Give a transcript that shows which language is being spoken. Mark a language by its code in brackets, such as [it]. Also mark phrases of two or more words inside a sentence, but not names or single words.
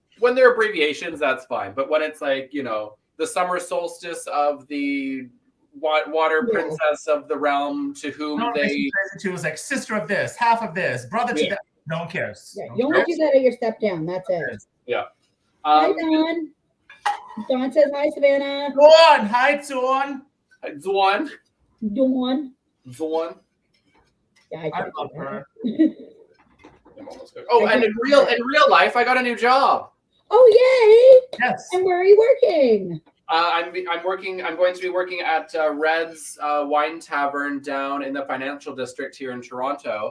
[en] When they're abbreviations, that's fine. But when it's like, the summer solstice of the water princess of the realm to whom they was like sister of this, half of this, brother to that. No one cares. Yeah, you only do that at your step down. That's it. Yeah. Hi, Dawn. Dawn says hi, Savannah. Dawn. Hi, Dawn. Dawn. Dawn. Dawn. Yeah, I love her. Oh, and in real life, I got a new job. Oh, yay! Yes. And where are you working? I'm going to be working at Red's Wine Tavern down in the financial district here in Toronto.